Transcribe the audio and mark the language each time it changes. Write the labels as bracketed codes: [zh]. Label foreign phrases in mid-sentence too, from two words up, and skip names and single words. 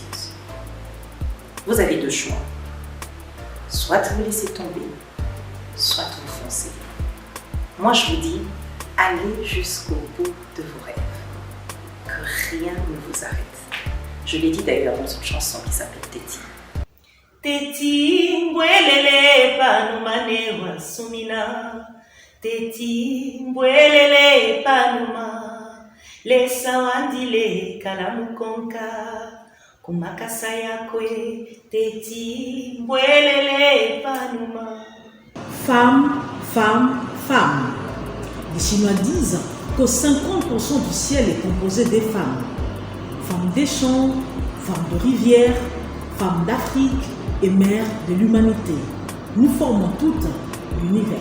[fr] Vous avez deux choix. Soit vous laissez tomber, soit vous foncez. Moi, je vous dis, allez jusqu'au bout de vos rêves. Que rien ne vous arrête. Je l'ai dit d'ailleurs dans une chanson qui s'appelle Teti. [bem] Teti mbwelele panumane wa sumina. Teti mbwelele panuma. Lesa wandile kalamukonka. Kumakasa yakwe. Teti mbwelele panuma. [fr] Femme, femme, femme. Les Chinois disent que 50% du ciel est composé des femmes. Femmes des champs, femmes de rivière, femmes d'Afrique et mères de l'humanité. Nous formons toutes l'univers.